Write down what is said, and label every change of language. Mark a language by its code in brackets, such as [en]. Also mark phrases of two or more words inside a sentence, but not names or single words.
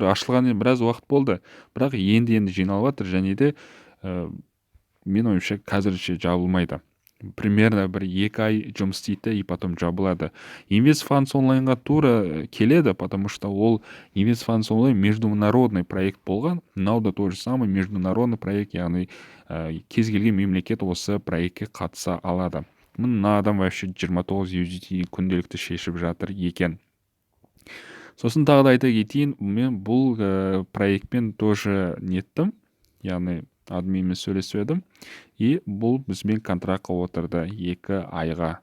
[kk] Ашылғанына біраз уақыт болды, бірақ енді жиналып жатыр, және де менің ойымша қазірше жабылмайды. Примерно бір 2 ай жұмыс істейді, [ru] и потом [kk] жабылады. InvestFunds онлайнға тура келеді, [ru] потому что [kk] ол InvestFunds онлайн [ru] международный проект [kk] болған. Мынау да [ru] то же самое международный проект, [kk] яғни кез келген мемлекет осы проектке қатыса алады. Мына адам вообще 29 USDT күнделікті шешіп жатыр екен. Сосын тағы да айта кетейін, мен бұл проектпен тоже неттім, яғни админмен сөйлесіп едім, и бұл бізбен контрактқа отырды 2 айға.